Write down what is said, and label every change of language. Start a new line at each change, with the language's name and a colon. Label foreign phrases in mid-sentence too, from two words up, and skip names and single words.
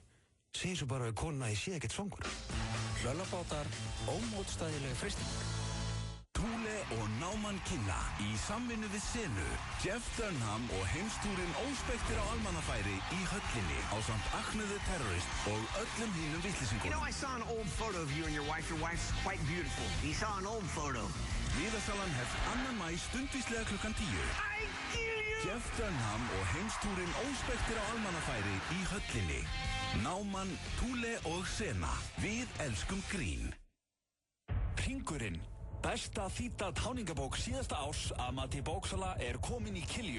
Icelandic: Segir svo bara við konuna að ég sé ekkert svangur. Hlöllabátar, ómótstæðileg freisting. Thule og Náman kynna í samvinnu við Senu, Jeff Dunham og heimstúrin óspektir á almannafæri í höllinni ásamt Ahmed the Terrorist og öllum hínum vitlýsingum.
English: You know, I saw an old photo of you and your wife. Your wife's quite beautiful. You saw an old photo.
Icelandic: Miðasalan hefst 2. maí stundvíslega klukkan 10. Jeff Dunham og heimstúrin óspektir á almannafæri í höllinni. Náman, Thule og Sena. Við elskum grín. Hringurinn. Besta þýdda táningabók síðasta árs að mati bóksala komin í Kilju.